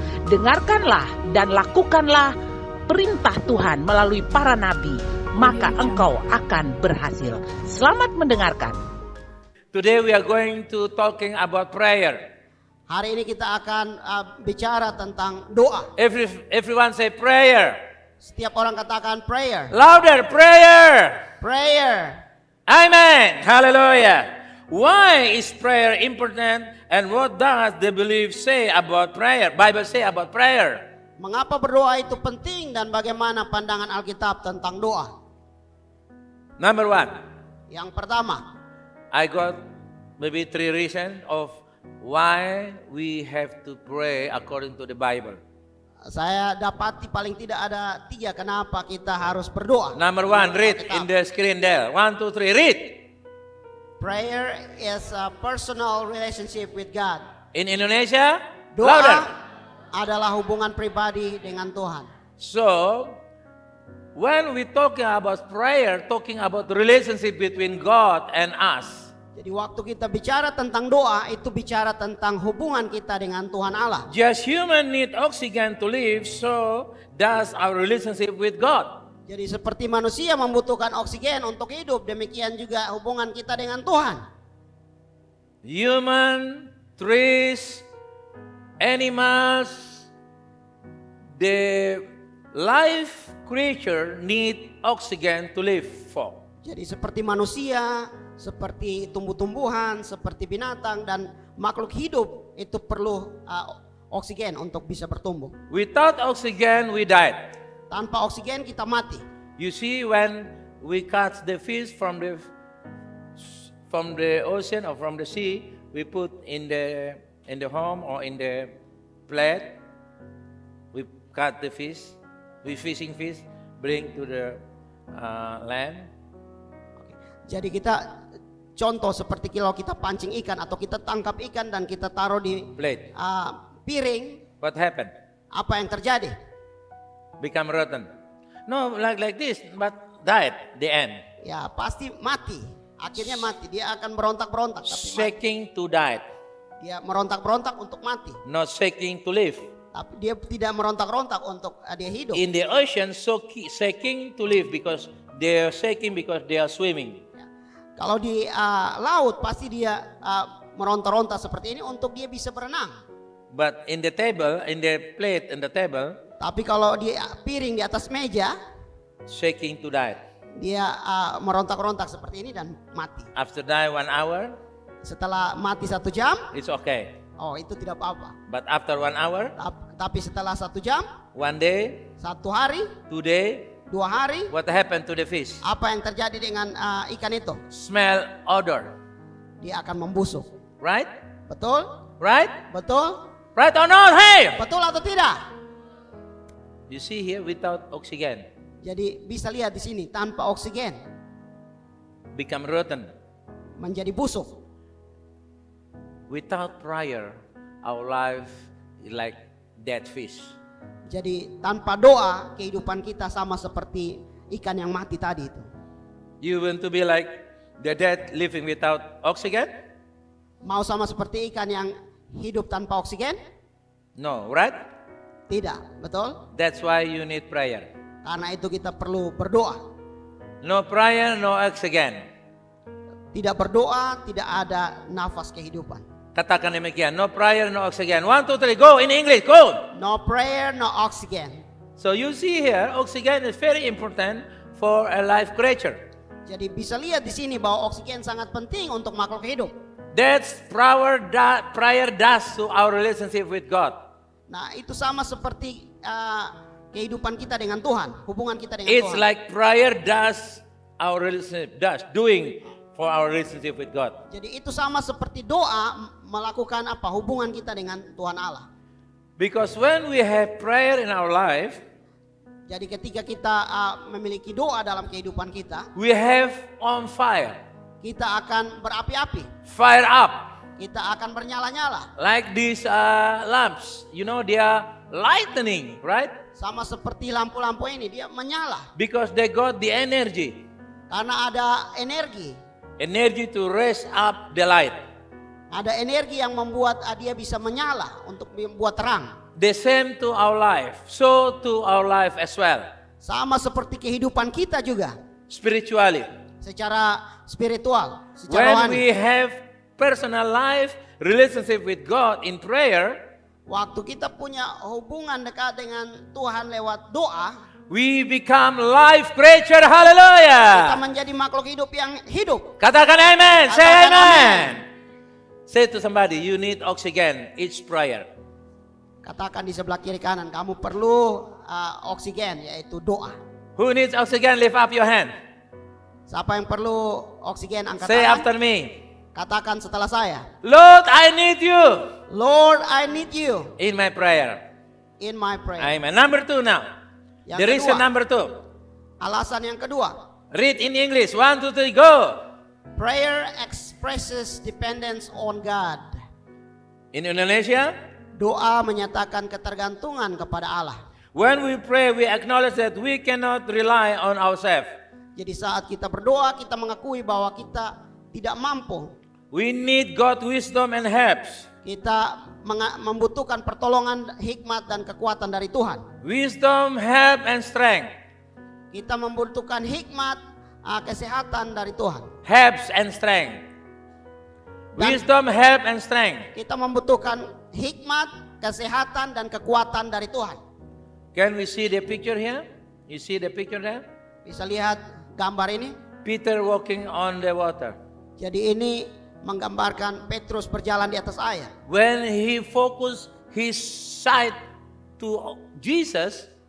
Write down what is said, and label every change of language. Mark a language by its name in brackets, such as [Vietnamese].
[Indonesian] Dengarkanlah dan lakukanlah perintah Tuhan melalui para nabi, maka engkau akan berhasil. Selamat mendengarkan. [English] Today we are going to talking about prayer. [Indonesian] Hari ini kita akan bicara tentang doa. [English] Everyone say prayer. [Indonesian] Setiap orang katakan prayer. [English] Louder, prayer. Prayer. Amen. Hallelujah. Why is prayer important and what does the belief say about prayer? Bible say about prayer. [Indonesian] Mengapa berdoa itu penting dan bagaimana pandangan Alkitab tentang doa? [English] Number one, [Indonesian] Yang pertama, [English] I got maybe 3 reasons of why we have to pray according to the Bible. [Indonesian] saya dapati paling tidak ada 3 kenapa kita harus berdoa. [English] Number one, read in the screen there. 1, 2, 3, read. Prayer is a personal relationship with God. In Indonesia, [Indonesian] Doa [English] louder. [Indonesian] adalah hubungan pribadi dengan Tuhan. [English] So, when we talking about prayer, talking about the relationship between God and us. [Indonesian] Jadi waktu kita bicara tentang doa, itu bicara tentang hubungan kita dengan Tuhan Allah. [English] Just human need oxygen to live, so does our relationship with God. [Indonesian] Jadi seperti manusia membutuhkan oksigen untuk hidup, demikian juga hubungan kita dengan Tuhan. [English] Human, trees, animals, the life creature need oxygen to live for. [Indonesian] Jadi seperti manusia, seperti tumbuh-tumbuhan, seperti binatang dan makhluk hidup itu perlu oksigen untuk bisa bertumbuh. [English] Without oxygen, we died. [Indonesian] Tanpa oksigen kita mati. [English] You see, when we catch the fish from the ocean or from the sea, we put in the home or in the plate. We cut the fish, we fishing fish, bring to the land. [Indonesian] Jadi kita contoh seperti kalau kita pancing ikan atau kita tangkap ikan dan kita taruh di [English] Plate. [Indonesian] piring, [English] What happened? [Indonesian] apa yang terjadi? [English] Become rotten. No, like this, but died the end. [Indonesian] Ya pasti mati. Akhirnya mati. Dia akan berontak-berontak. Tapi mati. [English] Shaking to die, [Indonesian] Dia merontak-berontak untuk mati. [English] not shaking to live. [Indonesian] Tapi dia tidak merontak-rontak untuk dia hidup. [English] In the ocean, shaking to live because they are shaking because they are swimming. [Indonesian] Ya. Kalau di laut pasti dia meronta-ronta seperti ini untuk dia bisa berenang. [English] But in the table, in the plate, in the table, [Indonesian] Tapi kalau di piring di atas meja, [English] shaking to die. [Indonesian] dia merontak-rontak seperti ini dan mati. [English] After die 1 hour, [Indonesian] Setelah mati 1 jam, [English] it's okay. [Indonesian] oh itu tidak apa-apa. [English] But after 1 hour, [Indonesian] Tapi setelah 1 jam, [English] 1 day, [Indonesian] 1 hari, [English] 2 day, [Indonesian] 2 hari, [English] what happened to the fish? [Indonesian] apa yang terjadi dengan ikan itu? [English] Smell, odor, [Indonesian] Dia akan membusuk. [English] right? [Indonesian] Betul? [English] Right? [Indonesian] Betul? [English] Right or not? Hey! [Indonesian] Betul atau tidak? [English] You see here, without oxygen, [Indonesian] Jadi bisa lihat di sini tanpa oksigen [English] become rotten. [Indonesian] menjadi busuk. [English] Without prayer, our life is like dead fish. [Indonesian] Jadi tanpa doa kehidupan kita sama seperti ikan yang mati tadi itu. [English] You want to be like the dead living without oxygen? [Indonesian] Mau sama seperti ikan yang hidup tanpa oksigen? [English] No, right? [Indonesian] Tidak, betul? [English] That's why you need prayer. [Indonesian] Karena itu kita perlu berdoa. [English] No prayer, no oxygen. [Indonesian] Tidak berdoa, tidak ada nafas kehidupan. Katakan demikian, [English] no prayer, no oxygen. 1, 2, 3, go in English, go! No prayer, no oxygen. So you see here, oxygen is very important for a life creature. [Indonesian] Jadi bisa lihat di sini bahwa oksigen sangat penting untuk makhluk hidup. [English] That's prayer does to our relationship with God. [Indonesian] Nah, itu sama seperti kehidupan kita dengan Tuhan, hubungan kita dengan [English] It's like prayer does our relationship, doing for our relationship with God. [Indonesian] Jadi itu sama seperti doa melakukan apa? Hubungan kita dengan Tuhan Allah. [English] Because when we have prayer in our life, [Indonesian] Jadi ketika kita memiliki doa dalam kehidupan kita, [English] we have on fire. [Indonesian] kita akan berapi-api. [English] Fire up. [Indonesian] Kita akan bernyala-nyala. [English] Like these lamps, you know, they are lightning, right? [Indonesian] Sama seperti lampu-lampu ini, dia menyala [English] Because they got the energy. [Indonesian] karena ada energi. [English] Energy to raise up the light. [Indonesian] Ada energi yang membuat dia bisa menyala untuk membuat terang. [English] The same to our life. So to our life as well. [Indonesian] Sama seperti kehidupan kita juga, [English] Spiritually. [Indonesian] secara spiritual, secara [English] When [Indonesian] rohani. [English] we have personal life, relationship with God in prayer, [Indonesian] Waktu kita punya hubungan dekat dengan Tuhan lewat doa, [English] we become life creature. [Indonesian] kita [English] Hallelujah. [Indonesian] menjadi makhluk hidup yang hidup. Katakan amen. [English] Say [Indonesian] Katakan [English] amen. Say to somebody, you need oxygen each prayer. [Indonesian] Katakan di sebelah kiri kanan, kamu perlu oksigen, yaitu doa. [English] Who needs oxygen? Lift up your hand. [Indonesian] Siapa yang perlu oksigen, angkat [English] Say [Indonesian] tangan. [English] after me. [Indonesian] Katakan setelah saya. [English] Lord, I need you Lord, I need you in my prayer. in my prayer. Amen. Number 2 now. [Indonesian] Yang [English] The reason [Indonesian] kedua. [English] number 2. [Indonesian] Alasan yang kedua, [English] Read in English. 1, 2, 3, go. prayer expresses dependence on God. In Indonesia, [Indonesian] Doa menyatakan ketergantungan kepada Allah. [English] when we pray, we acknowledge that we cannot rely on ourselves. [Indonesian] Jadi saat kita berdoa, kita mengakui bahwa kita tidak mampu. [English] We need God's wisdom and helps. [Indonesian] Kita membutuhkan pertolongan, hikmat dan kekuatan dari Tuhan. [English] Wisdom, help, and strength. [Indonesian] Kita membutuhkan hikmat, kesehatan dari Tuhan. [English] Helps and strength. [Indonesian] Dan- [English] Wisdom, help, and strength. [Indonesian] Kita membutuhkan hikmat, kesehatan dan kekuatan dari Tuhan. [English] Can we see the picture here? You see the picture there? [Indonesian] Bisa lihat gambar ini? [English] Peter walking on the water. [Indonesian] Jadi ini menggambarkan Petrus berjalan di atas air. [English] When he focused his sight to Jesus,